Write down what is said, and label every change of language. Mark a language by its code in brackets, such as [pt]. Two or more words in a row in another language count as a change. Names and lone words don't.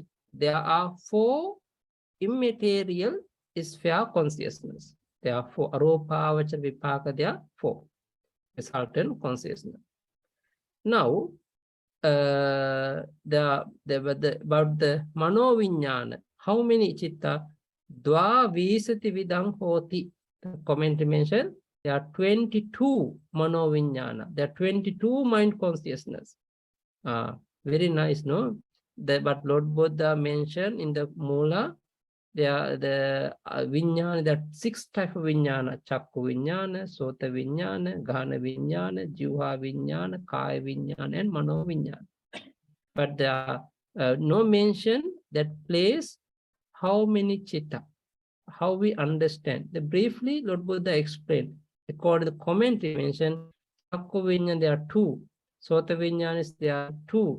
[en] There are four immaterial sphere consciousness. There are four. [pi] Arupavachar Vipaka, [en] there are four. Resultant consciousness. Now, about the Manovinyana, how many chitta? [pi] Dva visati vidang hoti. [en] The comment mentioned, there are 22 Manovinyana. There are 22 mind consciousness. Very nice, no? But Lord Buddha mentioned in the Mula, there are the Vinyana, there are 6 types of Vinyana: [pi] Chakku Vinyana, Sota Vinyana, Ghana Vinyana, Juha Vinyana, Kaya Vinyana, and Mano Vinyana. [en] But there are no mention that place how many chitta, how we understand. Briefly, Lord Buddha explained. According to the commentary mentioned, [pi] Chakku Vinyana, [en] there are 2. [pi] Sota Vinyana, [en] there are 2.